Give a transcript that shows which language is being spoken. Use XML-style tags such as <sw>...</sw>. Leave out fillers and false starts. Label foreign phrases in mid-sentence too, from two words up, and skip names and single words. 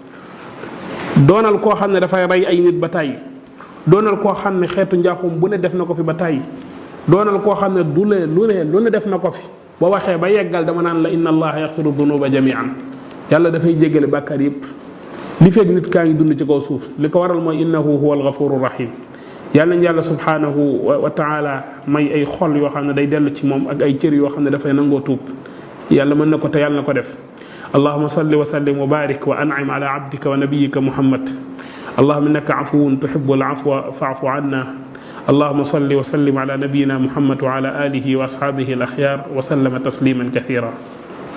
<wo>doonal koo xam ne dafay rey ay nit ba tàyyi doonal koo xam ne xeetu njaaxum bu ne def na ko fi ba tàyyi doonal koo xam ne lu ne def na ko fi ba waxee ba yeggal dama naan la</wo> <ar>إن الله يغفر الذنوب جميعا</ar> <wo>yàlla dafay jéggale bàkkaar yépp li fekk nit kaa ngi dund ci kaw suuf li ko waral mooy</wo> <ar>إنه هو الغفور الرحيم</ar> <wo>yàlla nañ yàlla</wo> <ar>سبحانه وتعالى</ar> <wo>may ay xol yoo xam ne day dellu ci moom ak ay cër yoo xam ne dafay nangoo tuub yàlla mën na ko te yàlla na ko def.</wo> <ar>اللهم صل وسلم وبارك وأنعم على عبدك ونبيك محمد. اللهم إنك عفو تحب العفو فاعف عنا. اللهم صل وسلم على نبينا محمد وعلى آله وأصحابه الأخيار وسلم تسليما كثيرا.</ar>